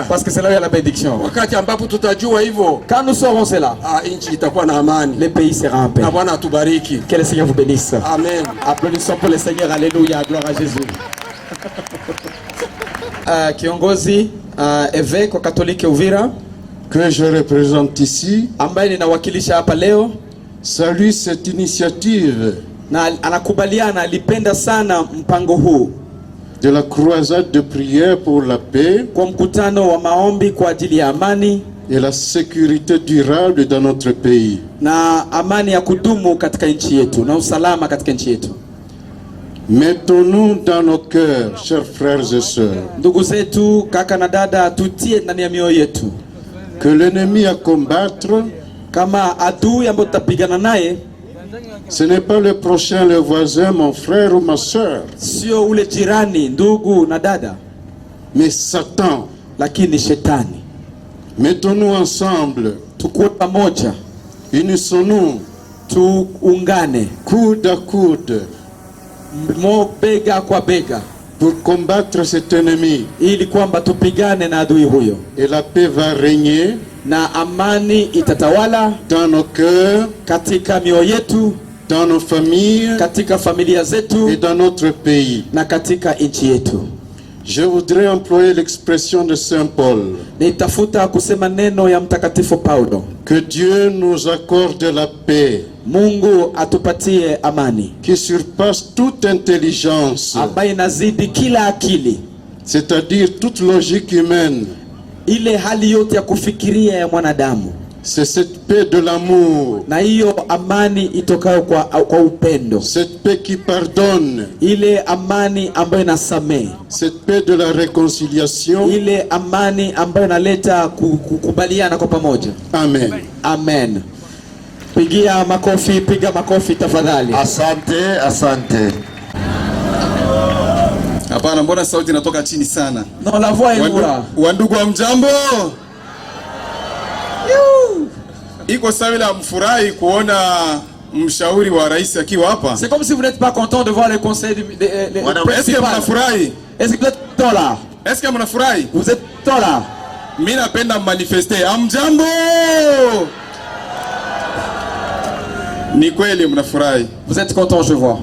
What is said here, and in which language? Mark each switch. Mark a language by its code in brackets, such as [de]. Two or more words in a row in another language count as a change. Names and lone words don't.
[fr] Parce que c'est là où il y a la bénédiction. [sw] Wakati ambapo tutajua hivyo, [fr] quand nous saurons cela, [sw] nchi itakuwa na amani. [fr] Le pays sera en paix. [sw] Na Bwana atubariki. [fr] Que le Seigneur vous bénisse. Amen. Applaudissons pour le Seigneur. Alléluia. Gloire à Jésus. [sw] Kiongozi évêque wa Katoliki Uvira [fr] que je représente ici, [sw] ambaye ninawakilisha hapa leo, [fr] salue cette initiative [sw] na anakubaliana, alipenda sana mpango huu [fr] de la croisade de prière pour la paix, [sw] kwa mkutano wa maombi kwa ajili ya amani [fr] et la sécurité durable dans notre pays, [sw] na amani ya kudumu katika nchi yetu na usalama katika nchi yetu. [fr] Mettons-nous dans nos cœurs, chers frères et sœurs, [sw] ndugu zetu, kaka na dada, tutie ndani ya mioyo yetu [fr] que l'ennemi à combattre, [sw] kama adui ambaye tutapigana naye, [fr] ce n'est pas le prochain, le voisin, mon frère ou ma sœur, [sw] sio ule jirani, ndugu na dada, [fr] mais Satan, [sw] lakini shetani. [fr] Mettons-nous ensemble, [sw] tukue pamoja, [fr] unissons-nous, [sw] tuungane [fr] coude à coude, [sw] bega kwa bega, [fr] pour combattre cet ennemi, [sw] ili kwamba tupigane na adui huyo, [fr] et la paix va régner, [sw] na amani itatawala [fr] dans nos cœurs, [sw] katika mioyo yetu, [fr] dans nos familles, [sw] katika familia zetu, [fr] et dans notre pays. [sw] na katika nchi yetu. [fr] Je voudrais employer l'expression de Saint Paul. [sw] Nitafuta kusema neno ya Mtakatifu Paulo. [fr] Que Dieu nous accorde la paix. [sw] Mungu atupatie amani. [fr] Qui surpasse toute intelligence. [sw] Ambayo inazidi kila akili. [fr] C'est-à-dire toute logique humaine. [sw] Ile hali yote ya kufikiria ya mwanadamu. [fr] C'est cette paix de l'amour. [sw] Na hiyo amani itokayo kwa upendo. [fr] Cette paix qui pardonne. [sw] Ile amani ambayo inasamehe. [fr] Cette paix de la réconciliation. [sw] Ile amani ambayo inaleta kukubaliana kwa pamoja. Amen. Amen. Pigia makofi, piga makofi tafadhali. Asante, asante. Hapana, mbona sauti inatoka chini sana? [fr] No, la voix est lourde. [sw] Wandugu wa mjambo? Iko sawa bila mfurahi kuona mshauri wa rais akiwa hapa. [fr] C'est comme si vous n'êtes pas content de voir le conseil du Est-ce que mnafurahi? Est-ce que vous êtes là? Est-ce que mnafurahi? Vous êtes là? [sw] Mimi napenda manifester. Amjambo? Ni kweli mnafurahi. [fr] Vous êtes content, je vois.